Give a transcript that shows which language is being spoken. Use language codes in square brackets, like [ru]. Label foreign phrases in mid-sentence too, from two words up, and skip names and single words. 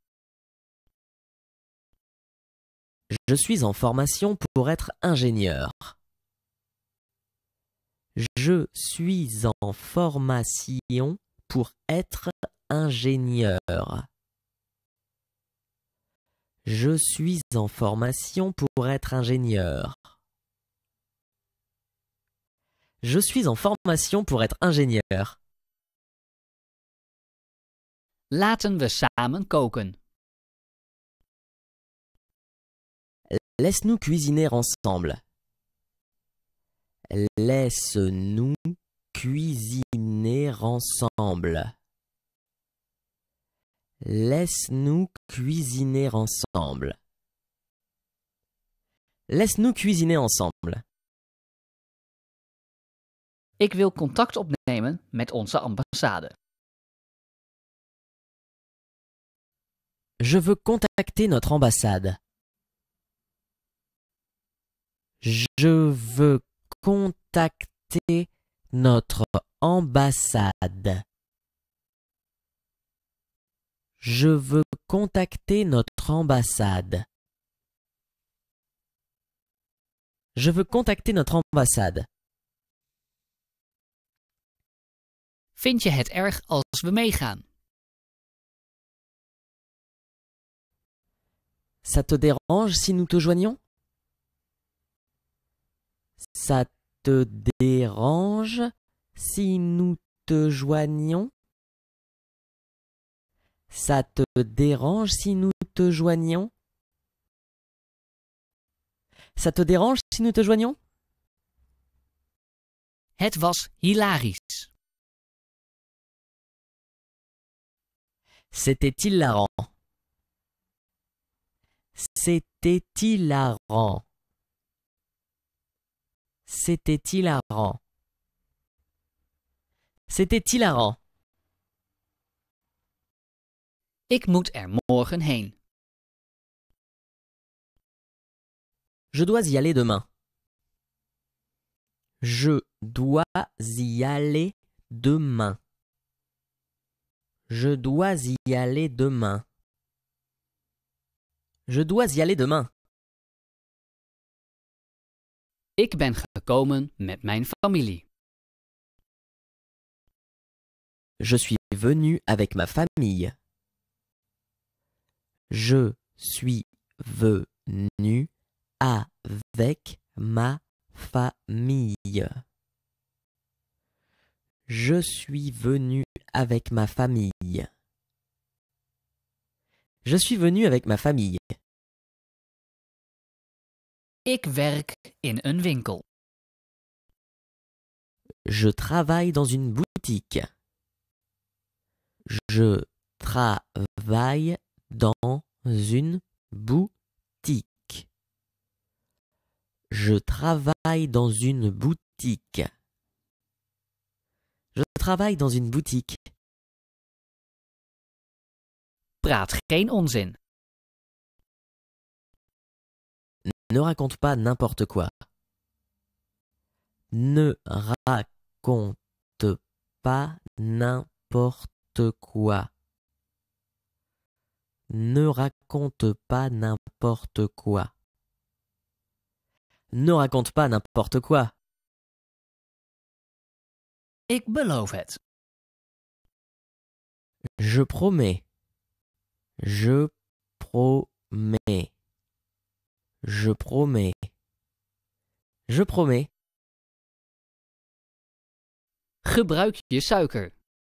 [fr] Je suis en formation pour être ingénieur. Je suis en formation pour être ingénieur. Je suis en formation pour être ingénieur. Je suis en formation pour être ingénieur. [nl] Laten we samen koken. [fr] Laisse-nous cuisiner ensemble. Laisse-nous cuisiner ensemble. Laisse-nous cuisiner ensemble. Laisse-nous cuisiner ensemble. [nl] Ik wil contact opnemen met onze ambassade. [fr] Je veux contacter notre ambassade. Je veux contacter notre ambassade. Je veux contacter notre ambassade. Je veux contacter notre ambassade. [nl] Vind je het erg als we meegaan? [fr] Ça te dérange si nous te joignons? Ça te dérange si nous te joignons? Ça te dérange si nous te joignons? Ça te dérange si nous te joignons? [nl] Het was hilarisch. [fr] C'était hilarant. C'était hilarant. C'était hilarant. C'était hilarant. [nl] Ik moet er morgen heen. [fr] Je dois y aller demain. Je dois y aller demain. Je dois y aller demain. Je dois y aller demain. [nl] Ik ben gekomen met mijn familie. [fr] Je suis venu avec ma famille. Je suis venu avec ma famille. Je suis venu avec ma famille. Je suis venu avec ma famille. [nl] Ik werk in een winkel. [fr] Je travaille dans une boutique. Je travaille dans une boutique. Je travaille dans une boutique. Je travaille dans une boutique. [nl] Praat geen onzin. [fr] Ne raconte pas n'importe quoi. Ne raconte pas n'importe quoi. Ne raconte pas n'importe quoi. Ne raconte pas n'importe quoi. [nl] Ik beloof het. [fr] Je promets. Je promets. Je promets. Je promets. [nl] Gebruik je suiker.